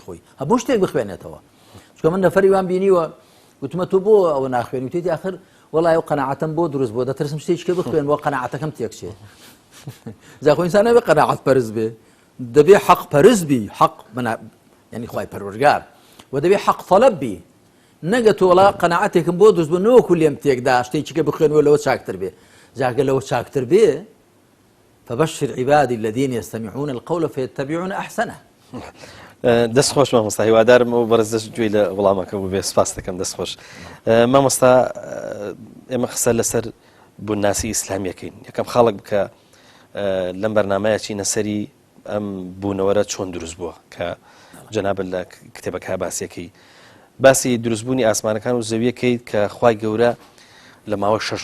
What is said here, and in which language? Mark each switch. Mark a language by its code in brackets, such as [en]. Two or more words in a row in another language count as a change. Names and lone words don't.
[ckb] خۆی هەموو شتێک بخوێنێتەوە چکە من نەفەری وان بینیوە وتمە تۆ بۆ ئەوە ناخوێنی وتێتی آخر وەڵای ئەو قەناعەتم بۆ دروست بۆ دەترسم شتێککە بخوێنەوە قەناعەتەکەم تێکچێ زاخۆ ئینسان نەبێ قەناعەت پەرست بێ دەبێ حەق پەرست بی حەق یعنی خوای پەروەردگار و دەبێ حەق تەلەب بی نەگە تۆ وەڵا قەناعەتێکم بۆ دروست بوو نەوەکو لێم تێکدا شتێکیکە بخوێنەوە لەوە چاکتر بێ جاگە لەوە چاکتر بێ [ar] فبشر عبادي الذين يستمعون القول فيتبعون أحسنه [ckb] دەست خۆش مامۆستا هیوادارم و بەرزش گوێی لە وەڵامەکە بوو بێ سپاس دەکەم دەست خۆش مامۆستا ئێمە قسە لەسەر بووناسی ئیسلامیەکەین یەکەم خاڵک بکە لەم بەرنامەیە چینە سەری ئەم بوونەوەرە چۆن دروست بووە کە جەنابە لە کتێبەکە باسیەکەی باسی دروستبوونی ئاسمانەکان و زەویەکەیت کە خوای گەورە لە ماوە 6